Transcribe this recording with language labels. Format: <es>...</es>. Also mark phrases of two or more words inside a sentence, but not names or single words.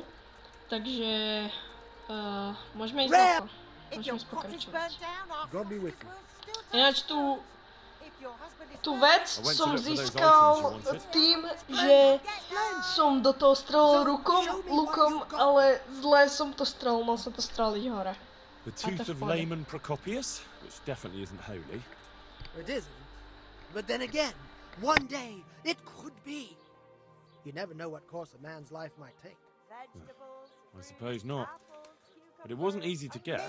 <cs>Takže můžeme jít na to. Můžeme pokračovat. Jinak tu věc jsem získal tím, že jsem do toho střelil lukom, ale zle jsem to střelil, mal jsem to střelit hore.</cs> <en>The tooth of layman Procopius, which definitely isn't holy. It isn't. But then again, one day it could be. You never know what course a man's life might take. I suppose not. But it wasn't easy to get.</en>